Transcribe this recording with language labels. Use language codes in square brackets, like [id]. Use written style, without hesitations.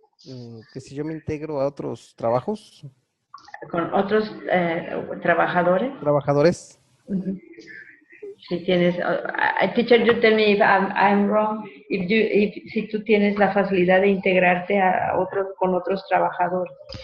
[es] Mm, que si yo me integro a otros trabajos, Con otros trabajadores. trabajadores. Ujú. Si tienes, [en] teacher, you tell me if I'm wrong. [es] Si tú tienes la facilidad de integrarte a otros con otros trabajadores.